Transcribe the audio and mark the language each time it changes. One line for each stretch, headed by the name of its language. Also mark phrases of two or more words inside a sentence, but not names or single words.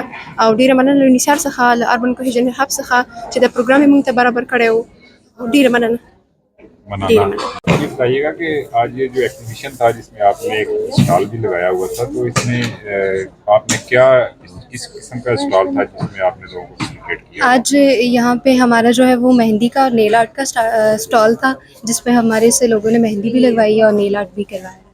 Pashto: او ډېره مننه له UNHCR څخه، له
English: urban cohesion hub
Pashto: څخه چې دا پروګرام یې موږ ته برابر کړی و. ډېره مننه.
Urdu: یہ بتائیے گا کہ آج یہ جو ایگزیبیشن تھا جس میں آپ نے ایک اسٹال بھی لگایا ہوا تھا، تو اس میں آپ نے کیا کس قسم کا اسٹال تھا جس میں آپ نے لوگوں کو فیسیلیٹیٹ کیا؟ آج یہاں پہ ہمارا جو ہے وہ مہندی کا اور
English: nail art
Urdu: کا اسٹال تھا، جس پہ ہمارے سے لوگوں نے مہندی بھی لگوائی ہے اور
English: nail art
Urdu: بھی کروایا ہے۔